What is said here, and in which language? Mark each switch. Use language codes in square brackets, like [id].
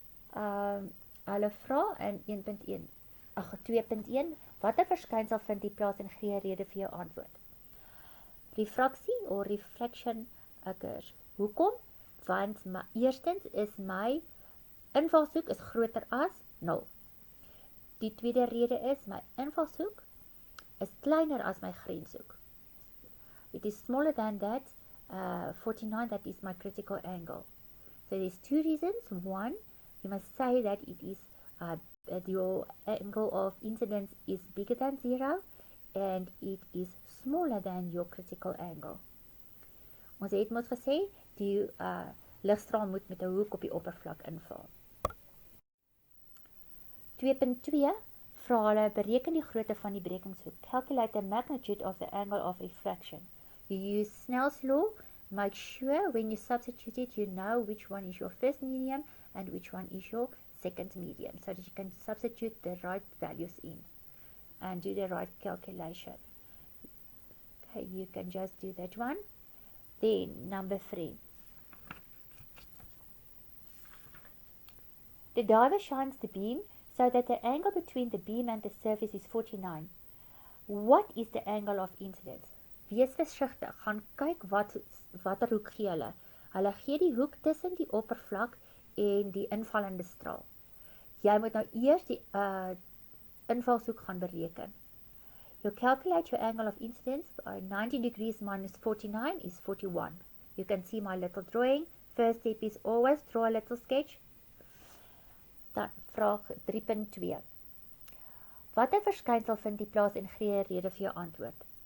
[af] Hulle vra in 2.1, watter verskynsel vind die plaas en gee 'n rede vir jou antwoord? Refraksie of [en] reflection occurs. [af] Hoekom? Want eerstens is my invalshoek is groter as 0. Die tweede rede is my invalshoek is kleiner as my grenshoek. [en] It is smaller than that 49, that is my critical angle. So there's two reasons. One, you must say that it is your angle of incidence is bigger than 0 and it is smaller than your critical angle. [af] Ons het mos gesê die ligstraal moet met 'n hoek op die oppervlak inval. 2.2 vra hulle bereken die grootte van die brekingshoek. [en] Calculate the magnitude of the angle of refraction. You use Snell's law. Make sure when you substitute it, you know which one is your first medium and which one is your second medium, so that you can substitute the right values in and do the right calculation. Okay, you can just do that one. Then, number 3. The diver shines the beam so that the angle between the beam and the surface is 49. What is the angle of incidence? [af] Wees versigtig, gaan kyk watter hoek gee hulle. Hulle gee die hoek tussen die oppervlak en die invallende straal. Jy moet nou eers die invalshoek gaan bereken. [en] You calculate your angle of incidence by 90 degrees minus 49 is 41. You can see my little drawing. First step is always draw a little sketch. [af] Dan vraag 3.2. Watter verskynsel vind die plaas en gee 'n rede vir jou antwoord?